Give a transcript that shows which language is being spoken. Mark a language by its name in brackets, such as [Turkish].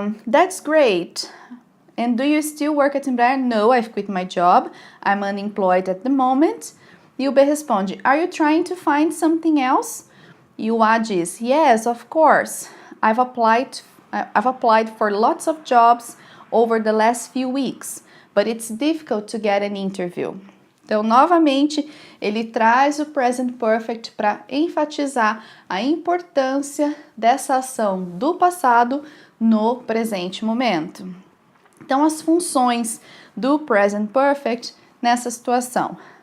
[English] That's great. And do you still work at Embraer? No, I've quit my job. I'm unemployed at the moment. [Portuguese] E o B responde, [English] are you trying to find something else? [Portuguese] E o A diz, [English] yes, of course. I've applied for lots of jobs over the last few weeks, but it's difficult to get an interview. [Portuguese] Então, novamente, ele traz o present perfect para enfatizar a importância dessa ação do passado no presente momento. Então, as funções do present perfect nessa situação.